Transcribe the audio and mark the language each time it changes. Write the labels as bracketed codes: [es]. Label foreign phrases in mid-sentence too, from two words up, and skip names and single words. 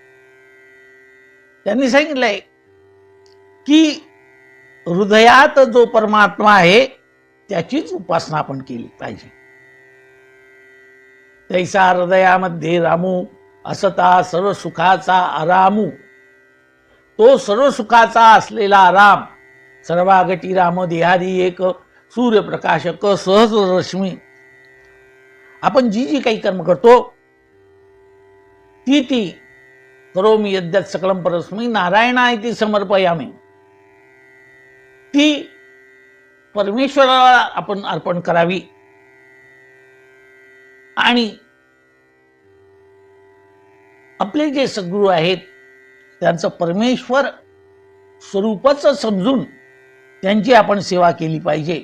[mr] त्यांनी सांगितलंय की हृदयात जो परमात्मा आहे त्याचीच उपासना आपण केली पाहिजे. तैसा हृदयामध्ये रामू असता सर्व सुखाचा आरामू. तो सर्व सुखाचा असलेला राम सर्वागटी राम देहारी एक सूर्यप्रकाशक सहज रश्मी. आपण जी जी काही कर्म करतो ती ती [sa] करोमि यद्यत् सकलं परस्मै नारायणाय समर्पयामि, [mr] ती परमेश्वराला आपण अर्पण करावी. आणि आपले जे सद्गुरू आहेत त्यांचं परमेश्वर स्वरूपच समजून त्यांची आपण सेवा केली पाहिजे.